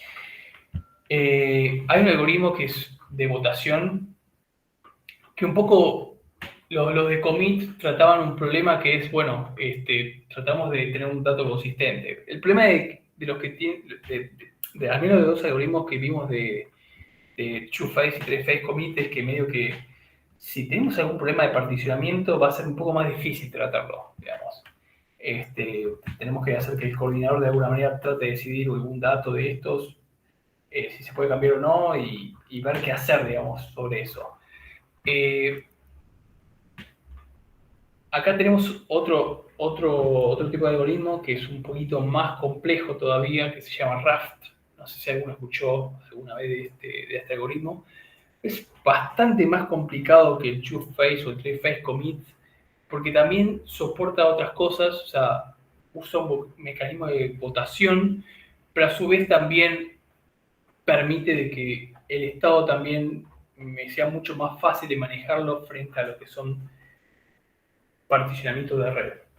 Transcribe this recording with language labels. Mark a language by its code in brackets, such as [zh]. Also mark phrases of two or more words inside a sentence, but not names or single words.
[es] Hay un algoritmo que es de votación, que un poco los de commit trataban un problema que es, bueno, tratamos de tener un dato consistente. El problema de los que tienen, al menos de dos algoritmos que vimos de two-phase y [en] three-phase commit, [es] es que medio que si tenemos algún problema de particionamiento va a ser un poco más difícil tratarlo, digamos. Tenemos que hacer que el coordinador de alguna manera trate de decidir algún dato de estos, si se puede cambiar o no, y ver qué hacer, digamos, sobre eso. Acá tenemos otro tipo de algoritmo que es un poquito más complejo todavía, que se llama Raft. No sé si alguno escuchó alguna vez de este algoritmo. Es bastante más complicado que el two-phase o el [en] three-phase commit, [es] porque también soporta otras cosas, o sea, usa un mecanismo de votación, pero a su vez también permite de que el estado también me sea mucho más fácil de manejarlo frente a lo que son particionamientos de red.